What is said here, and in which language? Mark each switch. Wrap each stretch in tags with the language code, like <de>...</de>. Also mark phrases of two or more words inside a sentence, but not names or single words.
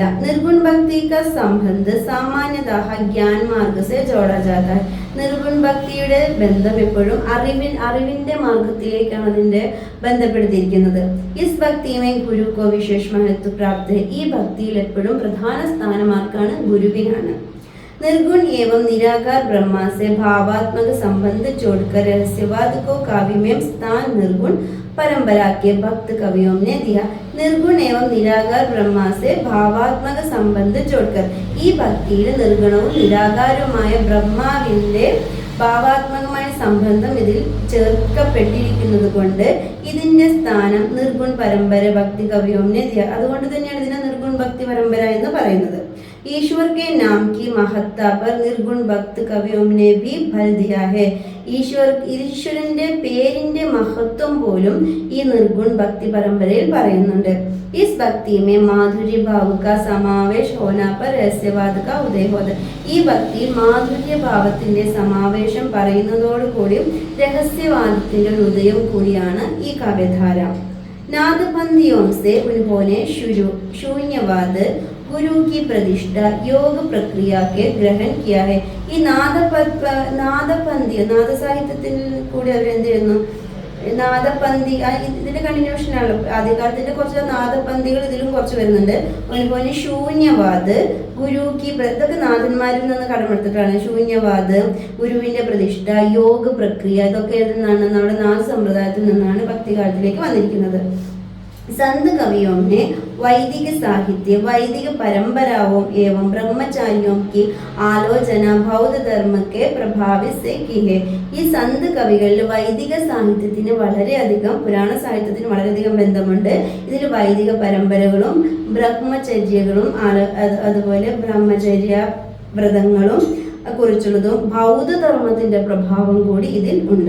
<hi>निर्गुण भक्ति का संबंध सामान्यतः ज्ञान मार्ग से जोड़ा जाता.</hi> <ml>നിർഗുൺ ഭക്തിയുടെ ബന്ധം എപ്പോഴും അറിവിന്റെ മാർഗത്തിലേക്കാണ് അതിന്റെ ബന്ധപ്പെടുത്തിയിരിക്കുന്നത്.</ml> <hi>इस भक्ति में गुरु को विशेष महत्व प्राप्त.</hi> <ml>ഈ ഭക്തിയിൽ എപ്പോഴും പ്രധാന സ്ഥാനമാർക്കാണ് ഗുരുവിനാണ്.</ml> <hi>निर्गुण एवं निराकार ब्रह्मा से भावात्मक संबंध जोड़कर रहस्यवाद को काव्य में स्थान निर्गुण परंपरा के भक्त कवियों ने दिया. निर्गुण एवं निराकार ब्रह्मा से भावात्मക സംബന്ധം जोड़कर.</hi> <ml>ഈ ഭക്തിയിൽ നിർഗുണവും നിരാകാരവുമായ ബ്രഹ്മാവിന്റെ ഭാവാത്മകമായ സംബന്ധം ഇതിൽ ചേർക്കപ്പെട്ടിരിക്കുന്നത് കൊണ്ട് ഇതിന്റെ സ്ഥാനം</ml> <hi>निर्गुण परंपरा भक्त कवियों ने दिया.</hi> <ml>അതുകൊണ്ട് തന്നെയാണ് ഇതിനെ നിർഗുൺ ഭക്തി പരമ്പര എന്ന് പറയുന്നത്.</ml> <hi>ईश्वर के नाम की महत्ता पर निर्गुण भक्त कवियों ने भी बल दिया है.</hi> <ml>ഈശ്വരന്റെ പേരിന്റെ മഹത്വം പോലും ഈ നിർഗുൺ ഭക്തി പരമ്പരയിൽ പറയുന്നുണ്ട്.</ml> <hi>इस भक्ति में माधुर्य भाव का समावेश होना पर रहस्यवाद का उदय होता.</hi> <ml>ഈ ഭക്തിയിൽ മാധുര്യ ഭാവത്തിന്റെ സമാവേശം പറയുന്നതോടുകൂടി രഹസ്യവാദത്തിന്റെ ഉദയം കൂടിയാണ് ഈ കാവ്യധാര.</ml> <hi>नादबंदियों से उन्होंने शून्यवाद गुरु की प्रतिष्ठा योग प्रक्रिया के ग्रहण किया है.</hi> <ml>ഈ നാദപന്തി നാദസാഹിത്യത്തിൽ കൂടി അവരെന്ത് ചെയ്യുന്നു? നാദപന്തി ഇതിന്റെ കണ്ടിന്യൂഷൻ ആണ്. ആദ്യകാലത്തിന്റെ കുറച്ച് നാദപന്തികൾ ഇതിലും കുറച്ച് വരുന്നുണ്ട്. അതുപോലെ ശൂന്യവാദ് ഗുരുക്കി, ഇതൊക്കെ നാഥന്മാരിൽ നിന്ന് കടമെടുത്തിട്ടാണ്. ശൂന്യവാദ്, ഗുരുവിന്റെ പ്രതിഷ്ഠ, യോഗ പ്രക്രിയ, ഇതൊക്കെ നിന്നാണ് നമ്മുടെ നാദ സമ്പ്രദായത്തിൽ നിന്നാണ് ഭക്തികാലത്തിലേക്ക് വന്നിരിക്കുന്നത്.</ml> <hi>संत कवियों ने वैदिक साहित्य वैदिक परंपराओं एवं ब्रह्मचारियों की आलोचना बौद्ध धर्म के प्रभावित से की है.</hi> <ml>ഈ സന്ത് കവികളിൽ വൈദിക സാഹിത്യത്തിന് വളരെയധികം, പുരാണ സാഹിത്യത്തിന് വളരെയധികം ബന്ധമുണ്ട്. ഇതിൽ വൈദിക പരമ്പരകളും ബ്രഹ്മചര്യകളും അതുപോലെ ബ്രഹ്മചര്യ വ്രതങ്ങളും കുറിച്ചുള്ളതും ബൗദ്ധധർമ്മത്തിന്റെ പ്രഭാവം കൂടി ഇതിൽ ഉണ്ട്.</ml>